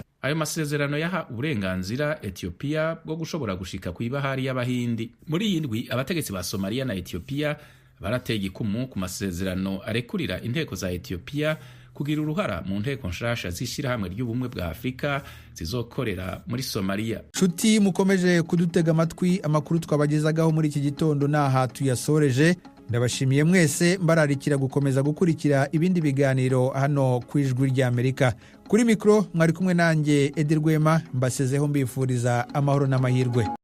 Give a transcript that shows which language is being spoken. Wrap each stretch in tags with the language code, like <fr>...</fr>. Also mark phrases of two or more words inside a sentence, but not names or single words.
<rn>Ayo masezerano yaha uburenganzira Ethiopia bwo gushobora gushika ku ibahari y'Abahindi. Muri iyi ndwi abategetsi ba Somalia na Ethiopia barateye igikumu ku masezerano arekurira inteko za Ethiopia kugira uruhara mu nteko nshasha z'ishyirahamwe ry'ubumwe bwa Afurika zizokorera muri Somalia. Nshuti mukomeje kudutega amatwi, amakuru twabagezagaho muri iki gitondo naha tuyasoreje. Ndabashimiye mwese, mbararikira gukomeza gukurikira ibindi biganiro hano ku Ijwi ry'Amerika. Kuri mikro mwari kumwe nanjye Edi Rwema, mbasezeho mbifuriza amahoro n'amahirwe.</rn>